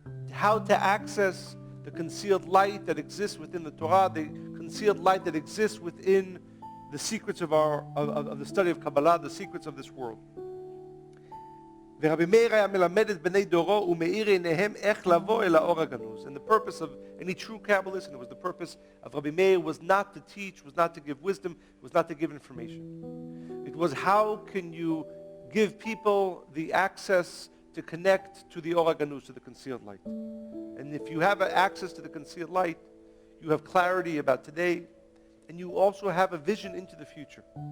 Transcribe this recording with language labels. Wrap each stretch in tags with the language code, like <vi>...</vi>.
<en>How to access the concealed light that exists within the Torah, the concealed light that exists within the secrets of the study of Kabbalah, the secrets of this world.</en> <he>ורבי מאיר היה מלמד את בני דורו ומאיר עיניהם איך לבוא אל האור הגנוז.</he> <en>And the purpose of any true Kabbalist, and it was the purpose of Rabbi Meir, was not to teach, was not to give wisdom, was not to give information. It was how can you give people the access to connect to the OR Ganuz, to the concealed light. And if you have access to the concealed light, you have clarity about today, and you also have a vision into the future.</en>